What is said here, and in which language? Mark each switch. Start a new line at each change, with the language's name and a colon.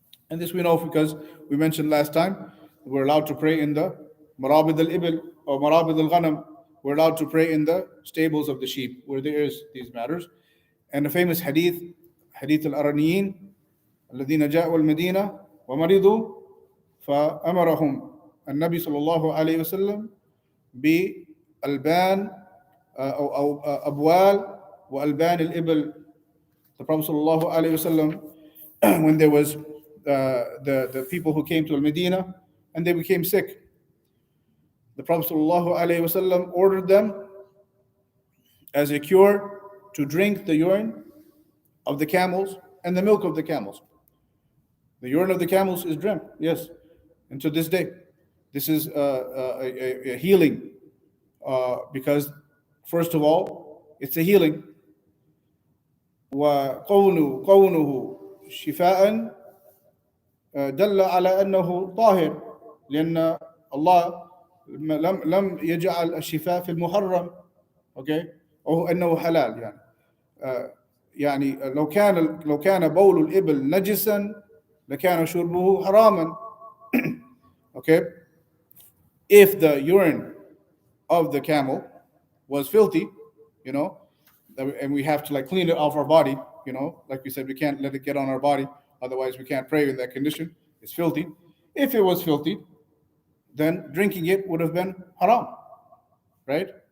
English: And this we know because we mentioned last time, we're allowed to pray in the marabid al-ibil or marabid al-ghanam. We're allowed to pray in the stables of the sheep where there is these matters. And the famous hadith al-araniyin,
Arabic: الذين جاءوا المدينة ومرضوا فأمرهم النبي صلى الله عليه وسلم بألبان أو أبوال وألبان الإبل.
English: The Prophet
Arabic: صلى الله عليه وسلم,
English: when there was the people who came to Al-Medina and they became sick, the Prophet ﷺ ordered them as a cure to drink the urine of the camels and the milk of the camels. The urine of the camels is drunk, yes, and to this day. This is a healing because, first of all, it's a healing.
Arabic: وقونه شفاء دل على أنه طاهر لأن الله لم يجعل الشفاء في المحرم. اوكي، او انه حلال يعني لو كان بول الإبل نجسا لكان شربه حراما.
English: Okay, if the urine of the camel was filthy, and we have to clean it off our body, like we said, we can't let it get on our body, otherwise we can't pray in that condition. It's filthy. If it was filthy, then drinking it would have been haram, right?